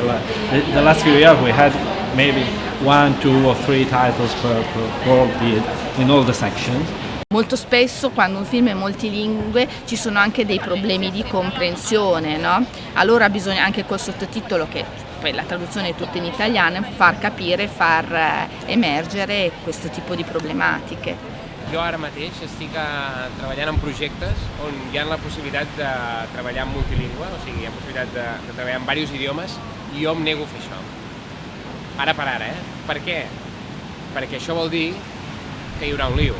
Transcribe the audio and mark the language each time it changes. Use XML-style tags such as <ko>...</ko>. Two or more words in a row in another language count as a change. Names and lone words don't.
<en>The last few years we had maybe 1, 2 or 3 titles per bid in all the sections.</en> <it>Molto spesso quando un film è multilingue ci sono anche dei problemi di comprensione, no? Allora bisogna anche col sottotitolo, che poi la traduzione è tutta in italiano, far capire, far emergere questo tipo di problematiche.</it> <ca>Jo ara mateix estic treballant en projectes on hi ha la possibilitat de treballar en multilingüe, o sigui, hi ha possibilitat de treballar en diversos idiomes, i jo em nego a fer això. Ara per ara, Per què? Perquè això vol dir que hi haurà un lío.</ca>